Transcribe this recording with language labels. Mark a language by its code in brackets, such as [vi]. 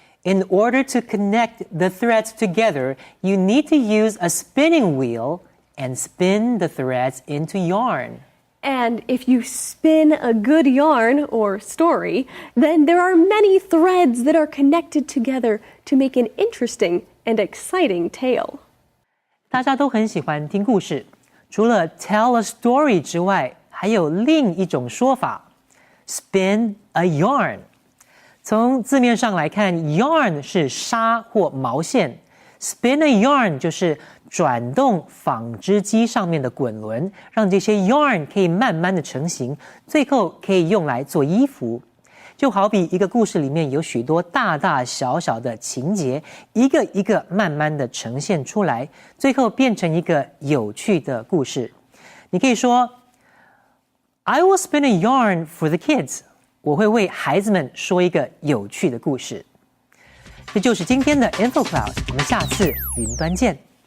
[en] In order to connect the threads together, you need to use a spinning wheel and spin the threads into yarn. And if you spin a good yarn or story, then there are many threads that are connected together to make an interesting and exciting tale. [zh] 大家都很喜欢听故事，除了 [en] tell a story [zh] 之外，还有另一种说法 [en] spin a yarn。 [zh] 从字面上来看 yarn 是纱或毛线， [en] spin a yarn [zh] 就是转动纺织机上面的滚轮，让这些 yarn 可以慢慢的成型，最后可以用来做衣服。就好比一个故事里面有许多大大小小的情节，一个一个慢慢的呈现出来，最后变成一个有趣的故事。你可以说 [en] I will spin a yarn for the kids. [zh] 我会为孩子们说一个有趣的故事。这就是今天的 Info Cloud， 我们下次云端见。